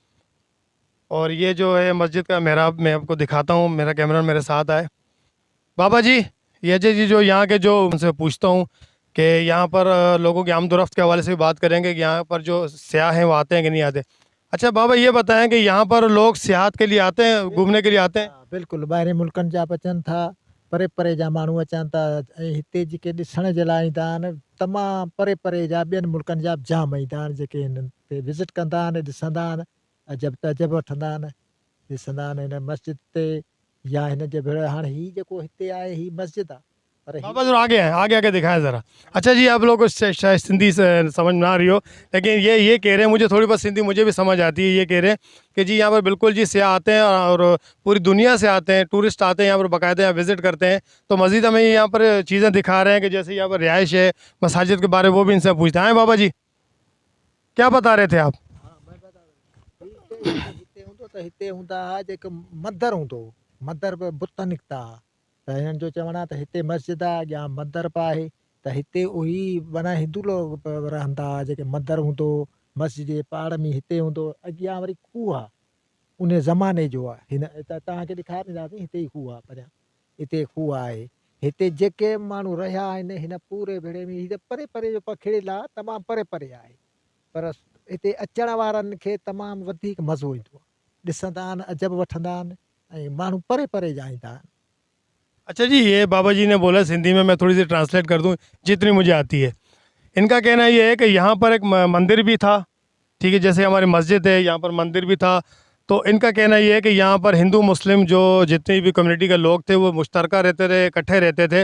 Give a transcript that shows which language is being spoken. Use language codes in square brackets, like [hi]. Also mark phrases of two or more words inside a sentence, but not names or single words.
[hi] और ये जो है मस्जिद का मेहराब, मैं आपको दिखाता हूँ, मेरा कैमरा मेरे साथ आए। बाबा जी, ये जी जो यहाँ के, जो उनसे पूछता हूँ कि यहाँ पर लोगों की आमदोरफ्त के हवाले से भी बात करेंगे कि यहाँ पर जो सयाह हैं वो आते हैं कि नहीं आते। अच्छा बाबा, ये बताएं कि यहाँ पर लोग सियाहत के लिए आते हैं, घूमने के लिए आते हैं? [sd] बिल्कुलु ॿाहिरि मुल्कनि जा बि अचनि था, परे परे जा माण्हू अचनि था, ऐं हिते जेके ॾिसण जे लाइ ईंदा आहिनि, तमामु परे परे जा ॿियनि मुल्कनि जा बि जाम ईंदा आहिनि, जेके हिननि ते विज़िट कंदा आहिनि, ॾिसंदा आहिनि, अजब तजब वठंदा आहिनि, ॾिसंदा आहिनि हिन मस्जिद ते या हिन जे भेण। हाणे हीउ जेको हिते आहे, हीउ मस्जिद आहे, पर [hi] बाबा जरा आगे हैं, आगे आगे दिखाएं ज़रा। अच्छा जी, आप लोगों को शायद सिंधी से समझ ना आ रही हो, लेकिन ये कह रहे हैं, मुझे थोड़ी बहुत सिंधी मुझे भी समझ आती है। ये कह रहे हैं कि जी यहाँ पर बिल्कुल जी सियाह आते हैं और पूरी दुनिया से आते हैं, टूरिस्ट आते हैं यहाँ पर, बाकायदा यहाँ विज़िट करते हैं। तो मज़ीद हमें यहाँ पर चीज़ें दिखा रहे हैं कि जैसे यहाँ पर रिहाइश है, मसाजिद के बारे में वो भी इनसे पूछते हैं। बाबा जी क्या बता रहे थे आप? [sd] हिते हूंदो त हिते हूंदा हुआ जेको मंदरु हूंदो, मंदर बि बुत निकिता, त हिननि जो चवणु आहे त हिते मस्जिद आहे, अॻियां मंदर बि आहे, त हिते उही माना हिंदू लोग रहंदा हुआ, जेके मंदरु हूंदो मस्जिद जे पाड़ में हिते हूंदो, अॻियां वरी खूह आहे, उन ज़माने जो आहे। हिन त तव्हांखे ॾेखारींदासीं, हिते ई खूह आहे, परियां हिते खूह आहे। हिते जेके माण्हू रहिया आहिनि हिन पूरे भेड़े में, हीअ परे परे जो पखिड़ियल आहे, तमामु परे परे आहे, पर हिते अचण वारनि खे तमामु वधीक मज़ो ईंदो आहे, ॾिसंदा आहिनि, अजब वठंदा आहिनि, ऐं माण्हू परे परे जा ईंदा आहिनि। [hi] अच्छा जी, ये बाबा जी ने बोला सिंधी में, मैं थोड़ी सी ट्रांसलेट कर दूँ जितनी मुझे आती है। इनका कहना ये है कि यहाँ पर एक मंदिर भी था, ठीक है, जैसे हमारी मस्जिद है, यहाँ पर मंदिर भी था। तो इनका कहना ये है कि यहाँ पर हिंदू मुस्लिम जो जितनी भी कम्युनिटी के लोग थे वो मुश्तरका रहते थे, इकट्ठे रहते थे।